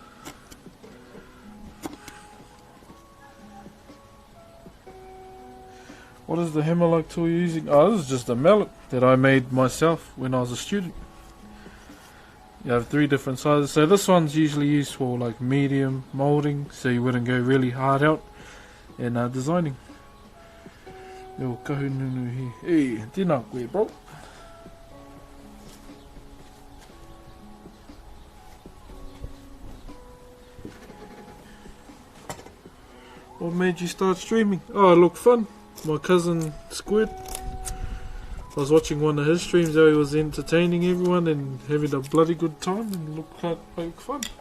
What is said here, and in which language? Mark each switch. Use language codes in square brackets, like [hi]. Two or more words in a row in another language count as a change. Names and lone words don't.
[en] What is the hammer like tool you're using? Oh, this is just a mallet that I made myself when I was a student. You have 3 different sizes. So this one's usually used for like medium moulding, so you wouldn't go really hard out in designing. [mi] Yo, kahununu he. Hey, tēnā koe, [en] bro. What made you start streaming? Oh, it looked fun. My cousin Squid, I was watching one of his streams how he was entertaining everyone and having a bloody good time, and looked like fun.